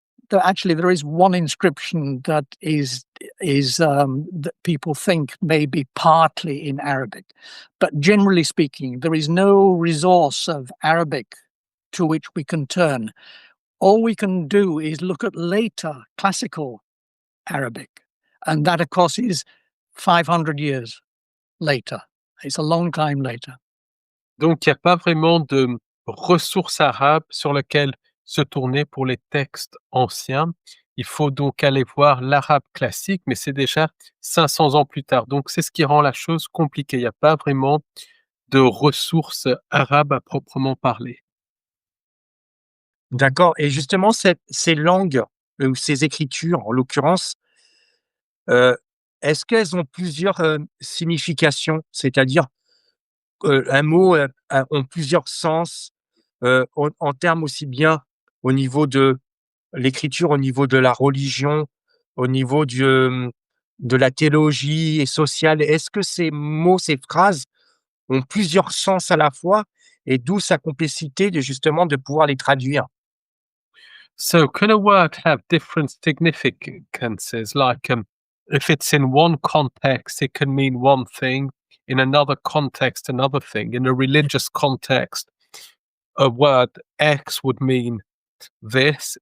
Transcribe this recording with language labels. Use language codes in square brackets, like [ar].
[en] there is one inscription that that people think may be partly in Arabic, but generally speaking, there is no resource of Arabic to which we can turn. All we can do is look at later classical Arabic, and that, of course, is 500 years later. It's a long time later. [fr] Donc, il n'y a pas vraiment de ressources arabes sur lesquelles se tourner pour les textes anciens. Il faut donc aller voir l'arabe classique, mais c'est déjà 500 ans plus tard. Donc, c'est ce qui rend la chose compliquée. Il n'y a pas vraiment de ressources arabes à proprement parler. D'accord. Et justement, ces langues, ou ces écritures, en l'occurrence, est-ce qu'elles ont plusieurs significations? C'est-à-dire, un mot ont plusieurs sens, en termes aussi bien au niveau de l'écriture, au niveau de la religion, au niveau de la théologie et sociale. Est-ce que ces mots, ces phrases ont plusieurs sens à la fois et d'où sa complexité de pouvoir les traduire? [en] So, can a word have different significances? Like, if it's in one context, it can mean one thing. In another context, another thing. In a religious context, a word X would mean this.